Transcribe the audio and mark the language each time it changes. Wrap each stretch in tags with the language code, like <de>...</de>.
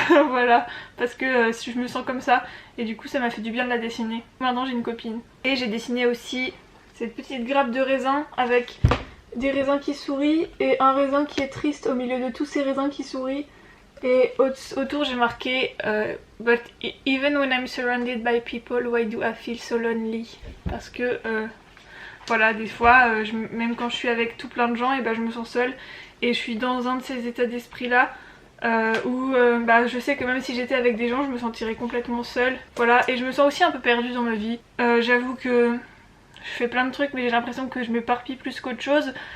<fr>Voilà, parce que je me sens comme ça et du coup ça m'a fait du bien de la dessiner. Maintenant j'ai une copine. Et j'ai dessiné aussi cette petite grappe de raisin avec des raisins qui sourient et un raisin qui est triste au milieu de tous ces raisins qui sourient. Et autour j'ai marqué</fr> <en>But even when I'm surrounded by people, why do I feel so lonely?</en> <fr>Parce que voilà, des fois, même quand je suis avec tout plein de gens, et ben, je me sens seule. Et je suis dans un de ces états d'esprit là où je sais que même si j'étais avec des gens, je me sentirais complètement seule. Voilà, et je me sens aussi un peu perdue dans ma vie. J'avoue que je fais plein de trucs, mais j'ai l'impression que je m'éparpille plus qu'autre chose.</fr>